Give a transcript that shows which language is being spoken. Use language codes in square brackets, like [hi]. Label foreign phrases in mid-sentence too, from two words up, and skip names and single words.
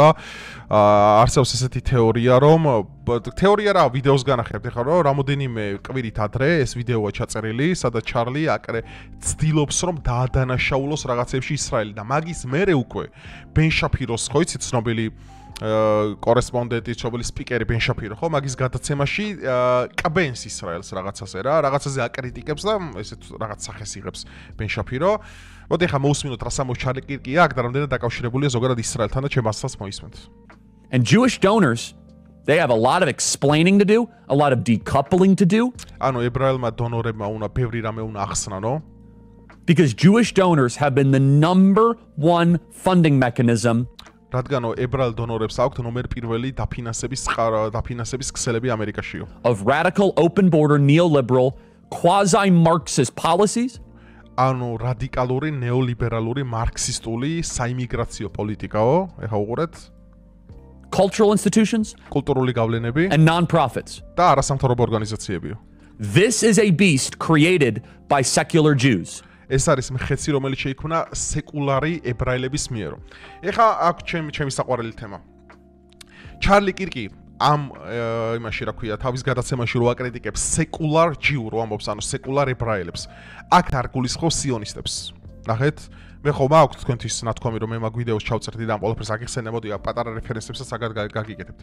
[ka] არსებობს ესეთი თეორია, რომ თეორია რა, ვიდეოს განახებთ ახლა რომ რამოდენიმე კვირით ადრე ეს ვიდეოა ჩაწერილი, სადაც ჩარლი აკრე ცდილობს რომ დაადანაშაულოს რაღაცებში ისრაელი და მაგის მერე უკვე ბენ შაფიროს ხო იცით ცნობილი კორესპონდენტი, ცნობილი სპიკერი ბენ შაფირო, ხო, მაგის გადაცემაში კბენს ისრაელს რაღაცაზე რა, რაღაცაზე აკრიტიკებს და ესეთ რაღაც სახეს იღებს ბენ შაფირო. მოდი ახლა მოусმინოთ რა სამოს ჩარლი კირკი აქ და რამდენად დაკავშირებულია ზოგადად ისრაელთან და ჩემ ასლს მოისმენთ. [en] And Jewish donors, they have a lot of explaining to do, a lot of decoupling to do. [ka] ანუ ებრაელმა დონორებმა უნდა ბევრი რამე უნდა ახსნანო. [en] Because Jewish donors have been the #1 funding mechanism [ka] რადგანო ებრაელ დონორებს აქვთ ნომერ პირველი დაფინანსების ქსელები ამერიკაშიო. [en] of radical open border neoliberal quasi-Marxist policies. [ka] ანუ რადიკალური ნეოლიბერალური მარქსისტული საიმიგრაციო პოლიტიკაო, ეხა უყურეთ. [en] Cultural institutions [ka] კულტურული გავლენები [en] and non-profits. [ka] და არასამთავრობო ორგანიზაციებიო. [en] This is a beast created by secular Jews. [ka] ეს არის მხეცი, რომელიც შეიქმნა სეკულარი ებრაელების მიერ. ეხა აქ ჩემი საყვარელი თემა. ჩარლი კირკი ამ იმაში რა ქვია, თავის გადაცემაში რო აკრიტიკებს [en] secular Jew, [ka] ამბობს, ანუ სეკულარ ებრაელებს. აქ არ გულისხმობს სიონისტებს. ნახეთ, მე ხომ მაქვს თქვენთვის ნათქვამი, რომ მე მაგ ვიდეოს ჩავწერდი და ამ ყველაფერს აგიხსენე, მოდი პატარა რეფერენსებსაც გაგიკეთებთ.